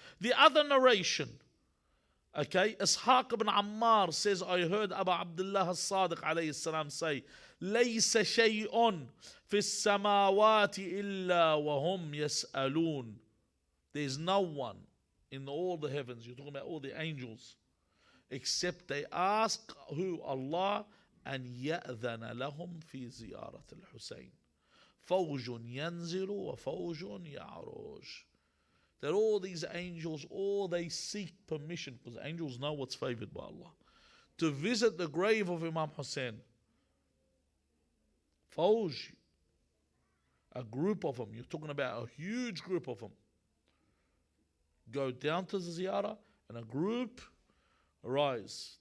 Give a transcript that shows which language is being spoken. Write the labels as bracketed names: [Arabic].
[English] The other narration, okay, Ishaq ibn Ammar says, I heard Abu Abdullah al-Sadiq alayhi salam say, [Arabic] لَيْسَ شَيْءٌ فِي السَّمَاوَاتِ إِلَّا وَهُمْ يَسْأَلُونَ. [English] There's no one in all the heavens, you're talking about all the angels, except they ask who? [Arabic] Allah, and يَأْذَنَ لَهُمْ فِي زِيَارَةِ الْحُسَيْنِ. فَوْجٌ يَنْزِلُ وَفَوْجٌ يَعْرُجُ. [English] That all these angels, all they seek permission, because angels know what's favored by Allah, to visit the grave of Imam Hussein. Fawj, a group of them, you're talking about a huge group of them, go down to the ziyarah, and a group rise.